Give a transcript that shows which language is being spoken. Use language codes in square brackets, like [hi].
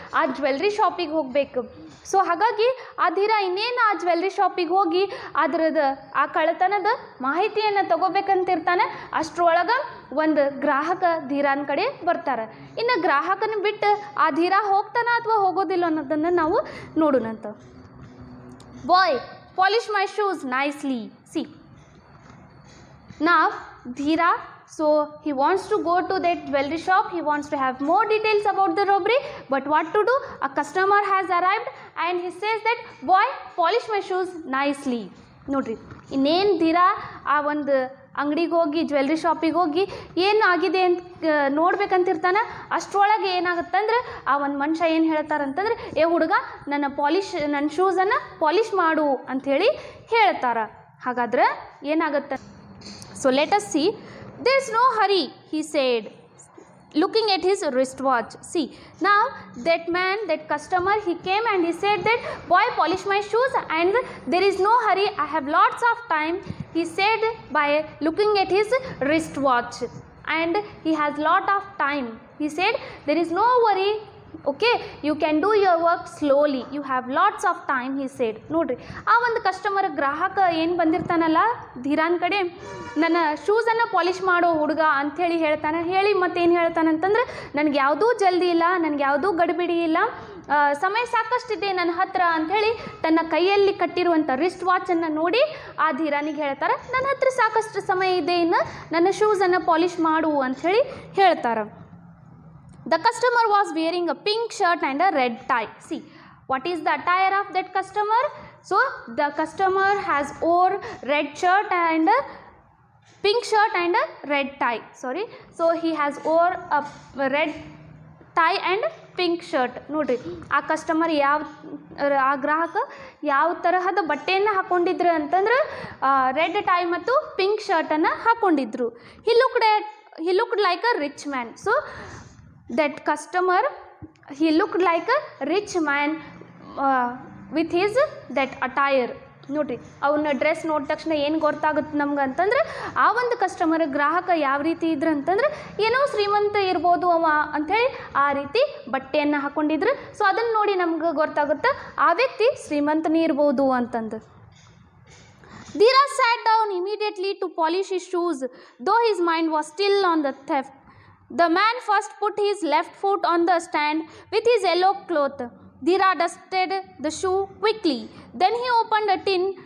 [kn] ಆ ಜ್ಯುವೆಲ್ರಿ ಶಾಪಿಗೆ ಹೋಗಬೇಕು. ಸೊ ಹಾಗಾಗಿ ಆ ಧೀರ ಇನ್ನೇನು ಆ ಜ್ಯುವೆಲ್ರಿ ಶಾಪಿಗೆ ಹೋಗಿ ಅದರದ್ದು ಆ ಕಳ್ಳತನದ ಮಾಹಿತಿಯನ್ನು ತಗೋಬೇಕಂತಿರ್ತಾನೆ. ಅಷ್ಟರೊಳಗೆ ಒಂದು ಗ್ರಾಹಕ ಧೀರನ ಕಡೆ ಬರ್ತಾರೆ. ಇನ್ನು ಗ್ರಾಹಕನ ಬಿಟ್ಟು ಆ ಧೀರ ಹೋಗ್ತಾನ ಅಥವಾ ಹೋಗೋದಿಲ್ಲ ಅನ್ನೋದನ್ನು ನಾವು ನೋಡೋಣಂತ. [en] Boy, polish my shoes nicely. See, now Dhira, so he wants to go to that jewelry shop. He wants to have more details about the robbery. But what to do? A customer has arrived and he says that, boy, polish my shoes nicely. [kn] ನೋಡ್ರಿ, ಇನ್ನೇನು ಧೀರ ಆ ಒಂದು ಅಂಗಡಿಗೆ ಹೋಗಿ jewellery ಶಾಪಿಗೆ ಹೋಗಿ ಏನು ಆಗಿದೆ ಅಂತ ನೋಡ್ಬೇಕಂತಿರ್ತಾನೆ. ಅಷ್ಟರೊಳಗೆ ಏನಾಗುತ್ತಂದ್ರೆ ಆ ಒಂದು ಮನುಷ್ಯ ಏನು ಹೇಳ್ತಾರಂತಂದ್ರೆ, ಏ ಹುಡುಗ, ನನ್ನ ಶೂಸನ್ನು ಪಾಲಿಷ್ ಮಾಡು ಅಂಥೇಳಿ ಹೇಳ್ತಾರೆ. ಹಾಗಾದ್ರೆ ಏನಾಗುತ್ತೆ? [en] So let us see. There's no hurry, he said, looking at his wristwatch. See, now that man, that customer, he came and he said that, boy, polish my shoes and there is no hurry, I have lots of time, he said by looking at his wristwatch, and he has lot of time. He said there is no worry, okay, you can do your work slowly, you have lots of time, he said. [kn] ನೋಡ್ರಿ, ಆ ಒಂದು customer, ಗ್ರಾಹಕ ಏನು ಬಂದಿರ್ತಾನಲ್ಲ ಧೀರಾನ್ ಕಡೆ, ನನ್ನ ಶೂಸನ್ನು polish ಮಾಡೋ ಹುಡುಗ ಅಂಥೇಳಿ ಹೇಳ್ತಾನೆ. ಹೇಳಿ ಮತ್ತೇನು ಹೇಳ್ತಾನಂತಂದ್ರೆ, ನನಗೆ ಯಾವುದೂ ಜಲ್ದಿ ಇಲ್ಲ, ನನಗೆ ಯಾವುದೂ ಗಡಿಬಿಡಿ ಇಲ್ಲ, ಸಮಯ ಸಾಕಷ್ಟಿದೆ ನನ್ನ ಹತ್ರ ಅಂಥೇಳಿ ತನ್ನ ಕೈಯಲ್ಲಿ ಕಟ್ಟಿರುವಂಥ ರಿಸ್ಟ್ ವಾಚನ್ನು ನೋಡಿ ಆ ಧೀರಾನಿಗೆ ಹೇಳ್ತಾರೆ, ನನ್ನ ಹತ್ರ ಸಾಕಷ್ಟು ಸಮಯ ಇದೆ, ಇನ್ನು ನನ್ನ ಶೂಸನ್ನು ಪಾಲಿಷ್ ಮಾಡು ಅಂಥೇಳಿ ಹೇಳ್ತಾರೆ. [en] The customer was wearing a pink shirt and a red tie. See, what is the attire of that customer? So the customer has wore red shirt and a pink shirt and a red tie. Sorry, so he has wore a red tie and pink shirt. [kn] ನೋಡಿರಿ, ಆ customer ಆ ಗ್ರಾಹಕ ಯಾವ ತರಹದ ಬಟ್ಟೆಯನ್ನು ಹಾಕ್ಕೊಂಡಿದ್ರು ಅಂತಂದ್ರೆ red tie ಮತ್ತು pink ಶರ್ಟನ್ನು ಹಾಕ್ಕೊಂಡಿದ್ರು. [en] he looked like a rich man. So that customer, he looked like a rich man with his that attire. [kn] ನೋಡಿರಿ, ಅವನ ಡ್ರೆಸ್ ನೋಡಿದ ತಕ್ಷಣ ಏನು ಗೊತ್ತಾಗುತ್ತೆ ನಮ್ಗೆ ಅಂತಂದ್ರೆ, ಆ ಒಂದು ಕಸ್ಟಮರ್, ಗ್ರಾಹಕ ಯಾವ ರೀತಿ ಇದ್ರು ಅಂತಂದ್ರೆ ಏನೋ ಶ್ರೀಮಂತ ಇರ್ಬೋದು ಅವ ಅಂಥೇಳಿ ಆ ರೀತಿ ಬಟ್ಟೆಯನ್ನು ಹಾಕ್ಕೊಂಡಿದ್ರು. ಸೊ ಅದನ್ನು ನೋಡಿ ನಮ್ಗೆ ಗೊತ್ತಾಗುತ್ತೆ ಆ ವ್ಯಕ್ತಿ ಶ್ರೀಮಂತನೇ ಇರ್ಬೋದು ಅಂತಂದು. [en] Dhira sat down immediately to polish his shoes, though his mind was still on the theft. The man first put his left foot on the stand with his yellow cloth. Dhira dusted the shoe quickly. Then he opened a tin